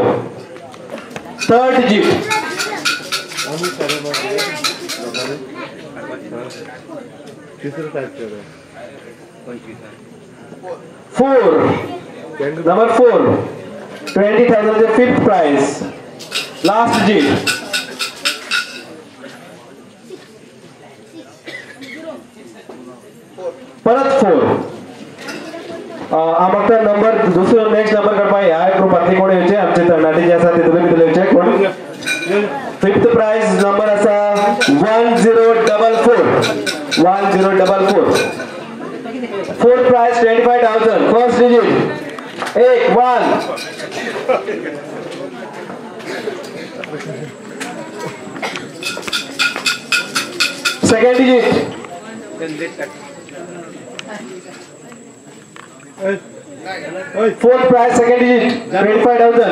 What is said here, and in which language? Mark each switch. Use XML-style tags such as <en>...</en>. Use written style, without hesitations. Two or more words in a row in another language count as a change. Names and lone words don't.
<en>third digit 4 number 4 20,000 fifth prize. last digit परत 4.</en> <kok>आमक नंबर दुसरं</kok> <en>next number</en> <kok>करपा ह्या ग्रुपांतले कोण येवचे आमचे तरणाटे जे आसा ते तुमी भितर येवचे कोण.</kok> <en>fifth prize number</en> <kok>आसा 1044. 1044.</kok> <en>fourth prize 25,000. first digit 1 second digit fourth prize second digit 25,000.</en>